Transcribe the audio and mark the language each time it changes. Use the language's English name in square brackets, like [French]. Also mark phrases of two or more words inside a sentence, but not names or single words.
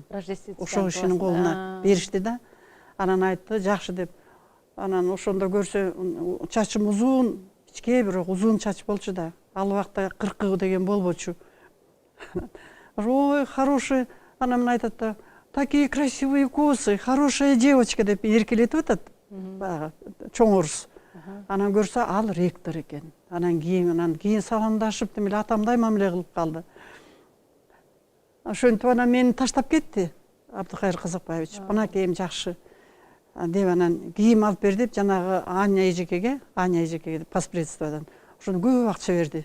[Kyrgyz] Ошол кишинин колуна беришти да. Анан айтты, жакшы деп. Анан ошондо көрсө чачым узун, кичке бирок узун чач болчу да. Ал убакта 40 деген болбочу. [Russian] Ой, хороший. [Kyrgyz] Анан айтат да, [Russian] такие красивые косы, хорошая девочка [Kyrgyz] деп эркелетип атат. Баягы чоң орус. Анан көрсө ал ректор экен. Анан кийин саламдашып, демек атамдай мамиле кылып калды. Ошентип анан мени таштап кетти Абдыкайыр Казакбаевич. Мынакейим жакшы деп анан кийим алып бер деп жанагы Аня эжекеге паспредстводан ошону көп акча берди.